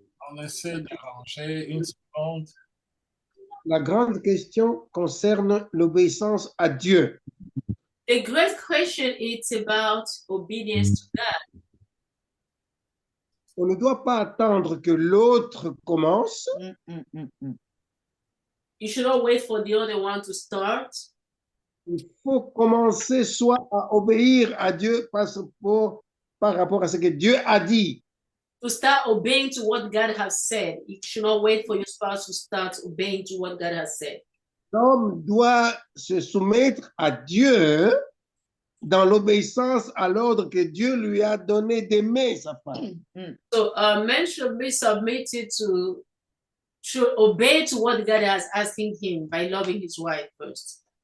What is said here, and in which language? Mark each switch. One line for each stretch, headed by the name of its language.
French: On essaie d'arranger une seconde. La grande question concerne l'obéissance à Dieu.
English: The great question is about obedience to God.
French: On ne doit pas attendre que l'autre commence.
English: You should not wait for the other one to start.
French: Il faut commencer soit à obéir à Dieu par rapport à ce que Dieu a dit.
English: To start obeying to what God has said. You should not wait for your spouse to start obeying to what God has said.
French: L'homme doit se soumettre à Dieu dans l'obéissance à l'ordre que Dieu lui a donné d'aimer sa femme.
English: So a man should be submitted should obey to what God has asking him by loving his wife first.